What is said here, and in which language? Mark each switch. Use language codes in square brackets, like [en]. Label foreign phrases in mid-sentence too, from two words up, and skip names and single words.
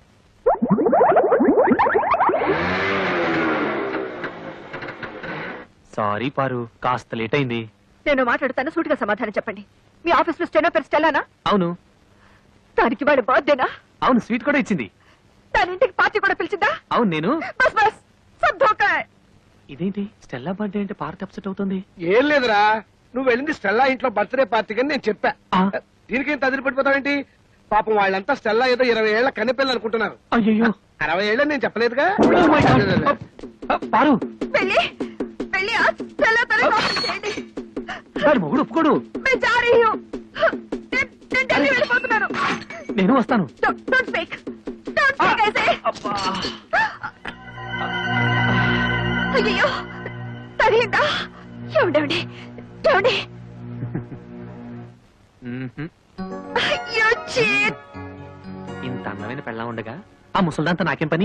[te] సారీ పారు, కాస్త లేట్ అయింది. నేను మాట్లాడుతాను, సూటిగా సమాధానం చెప్పండి. మీ ఆఫీస్ లో స్టెనో పేరు స్టెల్లానా? అవును దానికి వాడి బర్త్డేనా? అవును, స్వీట్ కూడా ఇచ్చింది. దాని ఇంటికి పార్టీ కూడా పిలిచిందా? అవును నేను. [hi] बस बस सब धोखा है. [te] ఇదేంటి స్టెల్లా బర్త్డే అంటే పార్వతి అప్సెట్ అవుతుంది? ఏం లేదురా, నువ్వు వెళ్ళింది స్టెల్లా ఇంట్లో [en] birthday partyki [te] అని నేను చెప్పా. ఆ. దీనికి ఇంత అదిరిపడిపోతావేంటి? పాపం వాళ్ళంతా స్టెల్లా ఏదో 20 ఏళ్ల కన్నెపిల్లలు అనుకుంటున్నారు. అయ్యో 60 ఏళ్ళని నేను చెప్పలేదుగా. పారు, వెళ్ళి వెళ్ళి ఆ స్టెల్లా తల కాపీ చేయండి. వాడు మొగుడు ఒప్పుకోడు. [hi] मैं जा रही हूँ. [te] నేను ఢిల్లీ వెళ్ళిపోతున్నాను. నేను వస్తాను. [en] Don't speak. Don't speak ऐसे. [te] అయ్యో తగిలిందా? ఏమండి ఏమండి? మ్మ్హ్మ్. అయ్యో చీట్. ఇంత అందమైన పెళ్ళా ఉండగా ఆ ముసల్దాంతా నాకేం పని?